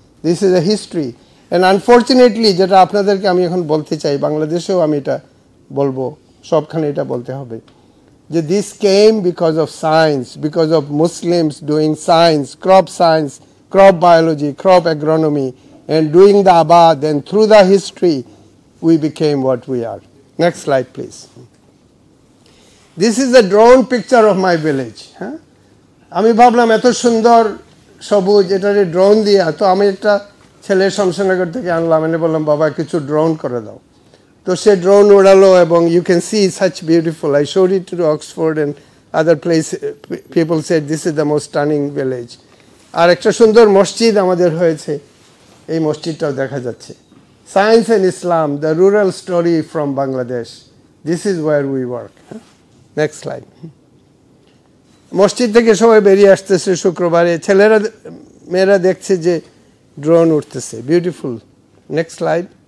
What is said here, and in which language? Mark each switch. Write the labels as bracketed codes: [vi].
[en] this is a history, and unfortunately [bn] যেটা আপনাদেরকে আমি এখন বলতে চাই, বাংলাদেশেও আমি এটা বলবো, সবখানে এটা বলতে হবে যে [en] This came because of science, because of Muslims doing science, crop biology, crop agronomy, and doing the abad, and through the history we became what we are. Next slide please. This is a drone picture of my village. [bn] আমি ভাবলাম এত সুন্দর সবুজ, এটারে drone দিয়া, তো আমি একটা ছেলে শমশেরনগর থেকে আনলাম, এনে বললাম বাবা কিছু ড্রোন করে দাও, তো সে ড্রোন উড়ালো এবং [en] You can see such beautiful. I showed it to Oxford and other places. People said this is the most stunning village. [bn] আর একটা সুন্দর মসজিদ আমাদের হয়েছে, এই মসজিদটাও দেখা যাচ্ছে। [en] Science and Islam, the rural story from Bangladesh, this is where we work. Next slide. [bn] মসজিদ থেকে সবাই বেরিয়ে আসতেছে শুক্রবারে, ছেলেরা মেয়েরা দেখছে যে ড্রোন উঠতেছে, বিউটিফুল। [en] Next slide.